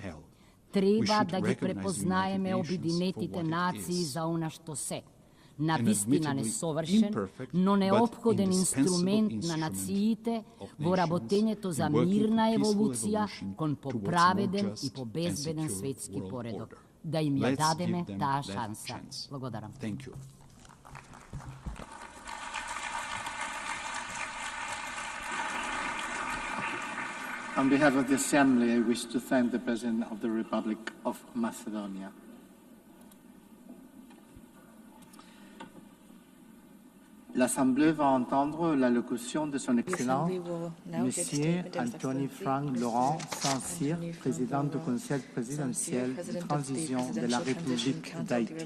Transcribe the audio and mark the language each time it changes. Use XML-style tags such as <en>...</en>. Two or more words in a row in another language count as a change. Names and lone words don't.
<mk>Треба да ги препознаеме Обединетите нации за она што се. Навистина несовршен, но неопходен инструмент на нациите во работењето за мирна еволуција кон поправеден и побезбеден светски поредок. Да им ја дадеме таа шанса. Благодарам.</mk> <en>On behalf of the Assembly, I wish to thank the President of the Republic of Macedonia.</en> <fr>L'Assemblée va entendre l'allocution de Son Excellence Monsieur Anthony Frank Laurent Saint-Cyr, Président du Conseil présidentiel de transition de la République d'Haïti.</fr>